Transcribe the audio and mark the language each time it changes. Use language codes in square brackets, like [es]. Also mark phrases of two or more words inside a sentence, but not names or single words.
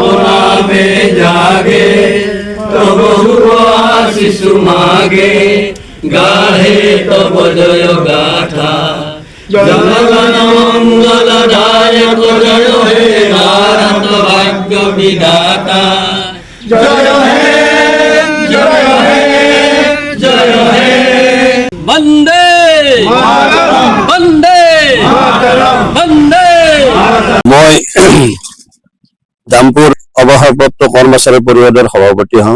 [bn] নামে জাগে তব শুভ আশিস মাগে গাহে তব জয় গাথা জনগণ মঙ্গল দায়ক জয় হে ভারত ভাগ্য বিধাতা জয় হে জয় হে জয় হে বন্দে বন্দে বন্দে। [as] মই দামপুৰ অৱসৰপ্ৰাপ্ত কৰ্মচাৰী পৰিষদৰ সভাপতি হওঁ।